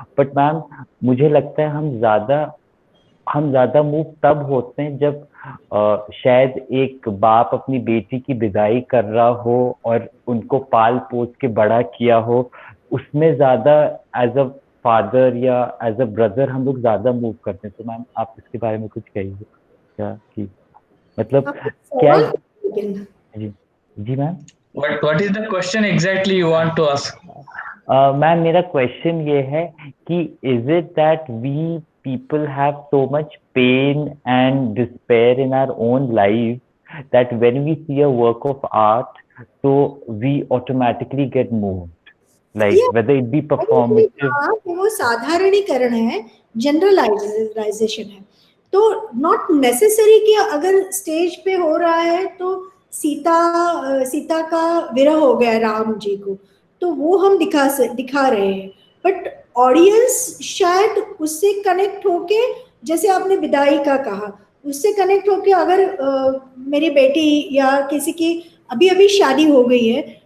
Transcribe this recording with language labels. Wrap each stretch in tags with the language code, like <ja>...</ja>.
<hi>But ma'am मुझे लगता है हम ज्यादा मूव तब होते हैं जब शायद एक बाप अपनी बेटी की विदाई कर रहा हो और उनको पाल पोस के बड़ा किया हो, उसमें ज्यादा</hi> <en>as a father या as a brother</en> <hi>हम लोग ज्यादा मूव करते हैं। तो मैम आप इसके बारे में कुछ कहिए क्या कि मतलब क्या? जी जी ma'am.</hi> <en>What is the question exactly you want to ask?</en> <hi>Ma'am मेरा क्वेश्चन ये है कि</hi> <en>Is it that we people have so much pain and despair in our own lives that when we see a work of art, so we automatically get moved, like whether it be performative.</en> <hi>कि वो साधारणीकरण है, generalisation है। तो</hi> <en>not necessary</en> <hi>कि अगर stage पे हो रहा है तो सीता का विरह हो गया राम जी को, तो वो हम दिखा रहे हैं, बट ऑडियंस शायद उससे कनेक्ट होके, जैसे आपने विदाई का कहा, उससे कनेक्ट होके अगर मेरी बेटी या किसी की अभी अभी शादी हो गई है,</hi>